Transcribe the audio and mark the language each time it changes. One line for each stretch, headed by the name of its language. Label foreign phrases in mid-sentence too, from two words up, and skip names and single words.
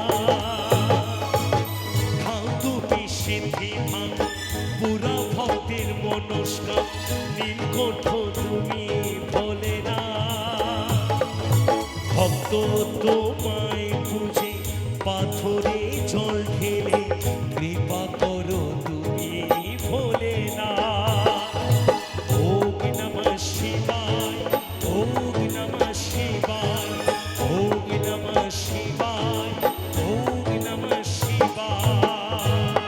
Bangla: খাও তুমি সিদ্ধি ভাঙ পুরা ভক্তের মনস্কাম, নীলকণ্ঠ তুমি ভোলে না। ভক্ত তোমায় বুঝে পাথরে জল ঢেলে, কৃপা করো তুমি ভোলে না।
Sanskrit: ওম নমঃ শিবায়, ওম নমঃ শিবায়, ওম নমঃ শিবায়, ওম নমঃ শিবায়।